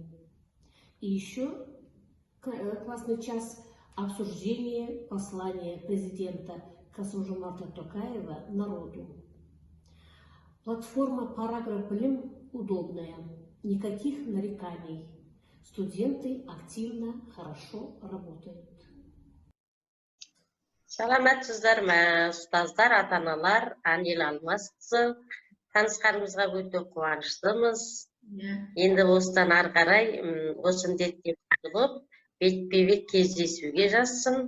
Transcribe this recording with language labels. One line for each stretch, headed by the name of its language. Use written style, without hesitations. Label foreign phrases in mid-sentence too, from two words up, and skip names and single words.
Russian: И еще классный час обсуждения послания президента Касым-Жомарта Токаева народу. Платформа Параграф Блим удобная, никаких нареканий. Студенты активно, хорошо работают.
Kazakh: Саламатсыздар ма, ұстаздар, ата-аналар, Анил Алмасқызы. Танысқанымызға өте қуаныштымыз. Енді осыдан ары қарай осы індетке құтылып, бетпе-бет кездесуге жазсын.